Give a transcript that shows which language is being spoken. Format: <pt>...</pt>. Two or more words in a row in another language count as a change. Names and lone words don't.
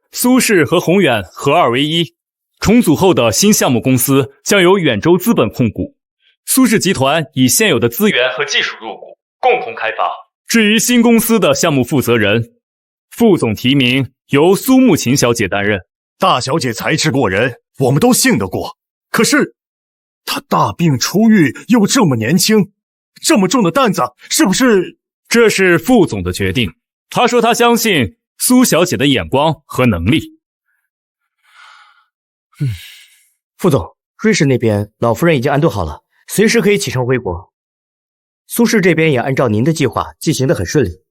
<zh>副總的意思是，蘇氏和宏遠合二為一， 重組後的新項目公司將由遠州資本控股，蘇氏集團以现有的資源和技術入股，共同開發。至於新公司的項目負責人，副總提名由蘇慕琴小姐擔任。大小姐才智過人，我們都信得過。可是，她大病初癒，又這麼年輕，這麼重的擔子，是不是？這是副總的決定。他說他相信蘇小姐的眼光和能力。副总，瑞士那邊老夫人已經安顿好了，隨時可以啟程回國。蘇氏這邊也按照您的計劃進行得很順利。</zh>